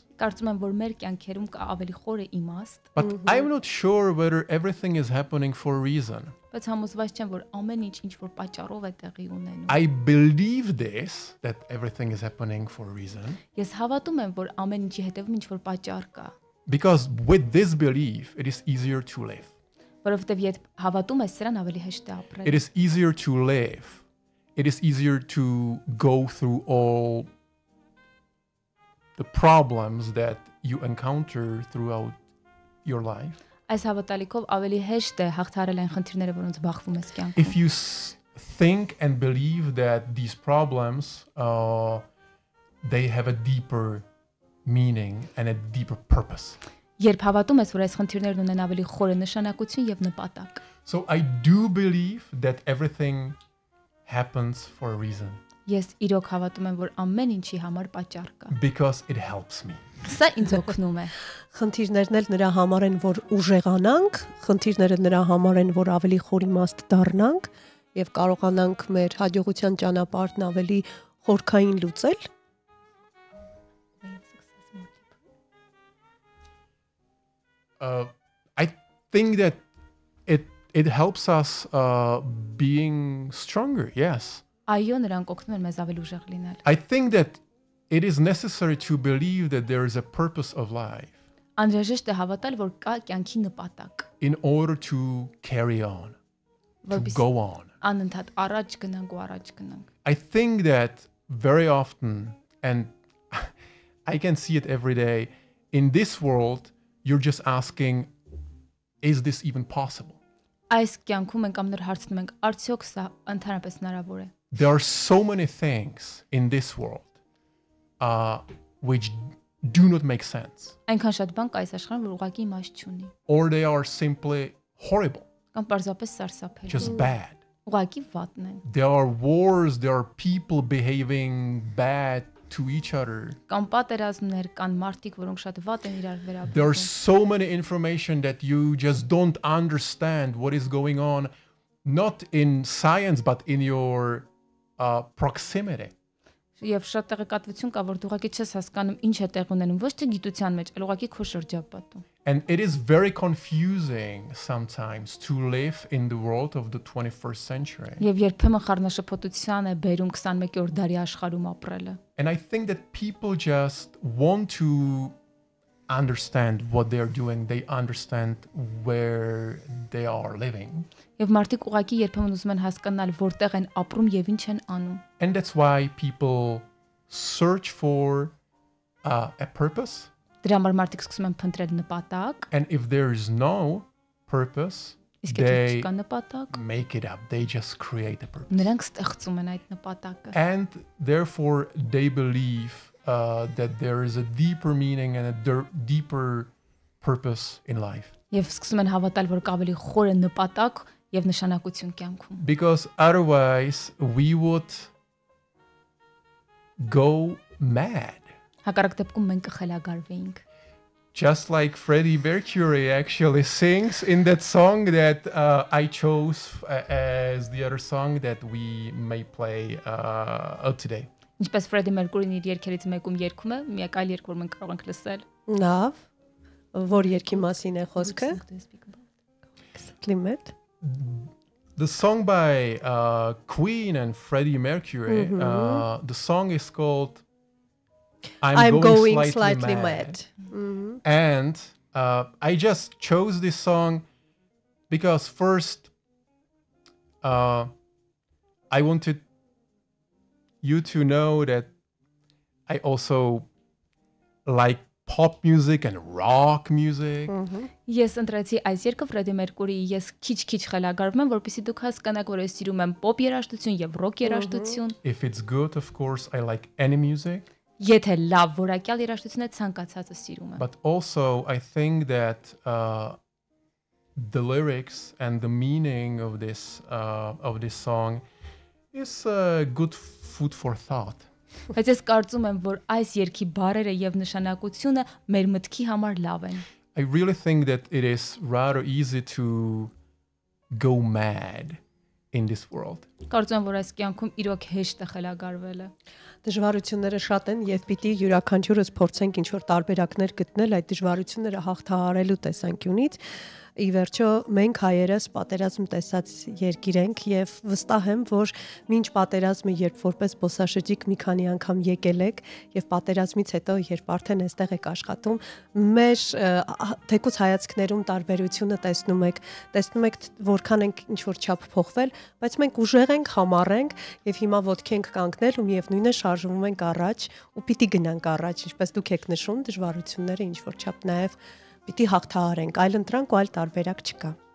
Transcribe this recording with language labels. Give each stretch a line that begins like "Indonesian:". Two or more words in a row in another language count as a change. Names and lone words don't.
Armenian: Կարծում եմ, որ մեր կյանքերում կա ավելի խորը իմաստ,
English: But I'm not sure whether everything is happening for a reason.
Armenian: բայց համոզված չեմ, որ ամեն ինչ որ պատճառով է տեղի ունենում։
English: I believe this, that everything is happening for a reason,
Armenian: Ես հավատում եմ, որ ամեն ինչի հետևում ինչ որ պատճառ կա,
English: because with this belief, it is easier to live.
Armenian: որովհետև եթե հավատում ես, սրան ավելի հեշտ է ապրել։
English: It is easier to live. It is easier to go through all the problems that you encounter throughout your life.
Armenian: Այս հավատալիքով ավելի հեշտ է հաղթահարել այն խնդիրները, որոնց բախվում ես կյանքում։
English: If you think and believe that these problems they have a deeper meaning and a deeper purpose.
Armenian: Երբ հավատում ես, որ այս խնդիրներն ունեն ավելի խորը նշանակություն եւ նպատակ։
English: So I do believe that everything happens for a reason
Armenian: Ես իրոք հավատում եմ, որ ամեն ինչի համար պատճառ կա։
English: because it helps me.
Armenian: Սա ինձ օգնում է։ խնդիրներն էլ նրա համար են, որ ուժեղանանք, խնդիրները նրա համար են, որ ավելի խորիմաստ դառնանք եւ կարողանանք մեր հաջողության ճանապարհն ավելի խորքային լուծել։
English: I think that it helps us being stronger. Yes.
Armenian: Այո, նրանք օգնում են մեզ ավելի ուժեղ լինել։
English: I think that it is necessary to believe that there is a purpose of life
Armenian: Անհրաժեշտ է հավատալ, որ կա կյանքի նպատակ,
English: in order to carry on, to
Armenian: որպես
English: go on.
Armenian: անընդհատ առաջ գնանք ու առաջ գնանք։
English: I think that very often, and I can see it every day, in this world, you're just asking, is this even possible?
Armenian: Այս կյանքում ենք ամներ հարցնում ենք, արդյոք սա ընդհանրապես հնարավոր է։
English: There are so many things in this world which do not make sense,
Armenian: Այնքան շատ բան կա այս աշխարհում, որ ուղղակի իմաստ չունի,
English: or they are simply horrible,
Armenian: կամ պարզապես սարսափելի,
English: just bad.
Armenian: ուղղակի վատն են,
English: There are wars, there are people behaving bad to each other.
Armenian: կամ պատերազմներ, կան մարդիկ, որոնք շատ վատ են իրար
English: There are
Armenian: վերաբերվում։
English: so many information that you just don't understand what is going on, not in science, but in your proximity.
Armenian: Եվ շատ տեղեկատվություն կա, որ դու ուղղակի չես հասկանում ինչ է տեղ ունենում, ոչ թե գիտության մեջ, այլ ուղղակի քո շրջապատում։
English: And it is very confusing sometimes to live in the world of the 21st century.
Armenian: Եվ երբեմն խառնաշփոթության է բերում 21-րդ դարի աշխարհում ապրելը։
English: And I think that people just want to understand what they are doing. They understand where they are living.
Armenian: Եվ մարդիկ ուղղակի երբեմն ուզում են հասկանալ որտեղ են ապրում եւ ինչ են անում։
English: And that's why people search for a purpose.
Armenian: Դրա համար մարդիկ սկսում են փնտրել նպատակ,
English: And if there is no purpose,
Armenian: իսկ եթե
English: they
Armenian: չկա նպատակ,
English: make it up. They just create a purpose.
Armenian: նրանք ստեղծում են այդ նպատակը։
English: And therefore, they believe that there is a deeper meaning and a deeper purpose in life.
Armenian: Եվ սկսում են հավատալ, որ կա ավելի խորը նպատակ եւ նշանակություն կյանքում։
English: Because otherwise, we would go mad.
Armenian: Հակառակ դեպքում մենք կխելագարվեինք։
English: Just like Freddie Mercury actually sings in that song that I chose as the other song that we may play today.
Armenian: Ինչպես Freddie Mercury-ն իր երգերից մեկում երգում է, մի այլ երգ, որ մենք կարող ենք լսել։ Լավ, որ երկի մասին է խոսքը։ Կլիմետ։
English: The song by Queen and Freddie Mercury, the song is called I'm going slightly mad. And I just chose this song because first I wanted you to know that I also like pop music and rock music.
Armenian: Ես ընտրեցի այս երգը Ֆրեդի Մերկուրիի, ես քիչ-քիչ խելագարվում եմ, որպեսզի դուք հասկանաք, որ ես սիրում եմ pop երաժշտություն եւ rock երաժշտություն։
English: If it's good, of course, I like any music.
Armenian: Եթե լավ որակյալ երաժշտություն է, ցանկացածը սիրում եմ։
English: But also, I think that the lyrics and the meaning of this song is good food for thought.
Armenian: Բայց ես կարծում եմ, որ այս երգի բառերը եւ նշանակությունը մեր մտքի համար լավ են։
English: I really think that it is rather easy to go mad in this world.
Armenian: Կարծում եմ, որ այս կյանքում իրոք հեշտ է խելագարվելը։ Դժվարությունները շատ են եւ պիտի յուրաքանչյուրս փորձենք ինչ որ տարբերակներ գտնել այդ դժվարությունները հաղթահարելու տեսանկյունից։ Ի վերջո մենք հայերս պատերազմ տեսած երկիր ենք եւ վստահ եմ, որ մինչ պատերազմը երբ որպես զբոսաշրջիկ մի քանի անգամ եկել եք եւ պատերազմից հետո երբ արդեն այստեղ եք աշխատում, մեր թեկուզ հայացքներում տարբերությունը տեսնում եք որքան ենք ինչ որ չափ փոխվել, բայց մենք ուժեղ ենք, համառ ենք եւ հիմա ոտքի ենք կանգնել ու միևնույն է շարժվում ենք առաջ ու պիտի գնանք առաջ, ինչպես դուք եք նշում, դժվարությունները ինչ որ չափ նաեւ պիտի հաղթահարենք, այլ ընտրանք ու այլ տարբերակ չկա։